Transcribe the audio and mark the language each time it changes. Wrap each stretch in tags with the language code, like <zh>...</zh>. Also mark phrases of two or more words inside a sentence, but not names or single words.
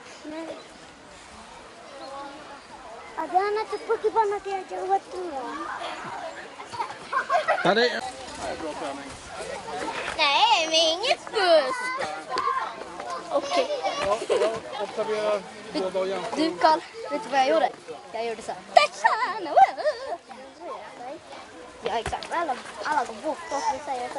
<ms>Ada anak cepat di mana dia jawab tu. Tadi</ms> <sv>Nej, men inget buss. Okej. Observera båda och jämför. Du Karl, vet du vad jag gjorde? Jag gjorde så här. Ja, exakt. Alla går bort och vi säger så här.</sv>